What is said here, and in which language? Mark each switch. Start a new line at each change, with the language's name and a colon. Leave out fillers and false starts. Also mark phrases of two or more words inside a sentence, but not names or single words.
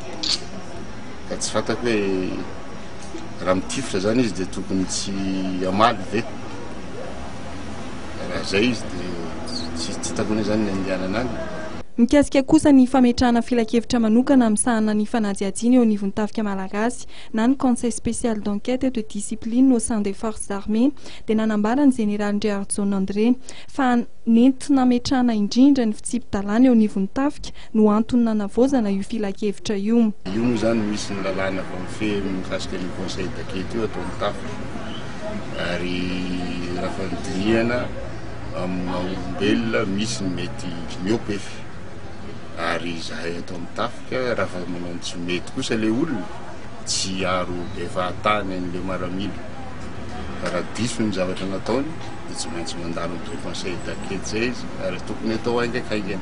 Malagasy: Ka tsy fantako hoe raha mitifitra zany izy dia tokony tsy amaly ve. Raha izay izy dia tsy takony zany ny andehanana any. Mikasika kosa ny fametrahana filakevitra manokana amsahana ny fanadihadiana eo anivon'ny tafika malagasy na ny
French: conseil spécial d'enquête et de discipline au sein des forces armées
Malagasy: dia nanambara ny général Hendrenarjona André fa nentina ametrahana indrindra ny fitsipy-dalàna eo anivon'ny tafika no antony nanavozana io filakevitra io. Io moa zany misy ny lalàna fa mikasika ny
French: conseil d'enquête
Malagasy: io atao amin'ny tafika ary raha fanidinihana amin'ny olombelona misy ny mety miopefy ary zahay atao amin'ny tafika raha fa manao tsy mety kosa ilay olona tsy aro bevatany an'ilay maramila fa raha diso ny zavatra nataony dia tsy maintsy mandalo amin'izay
French: conseil d'enquête
Malagasy: zay izy ary tokony atao haingaikaingana.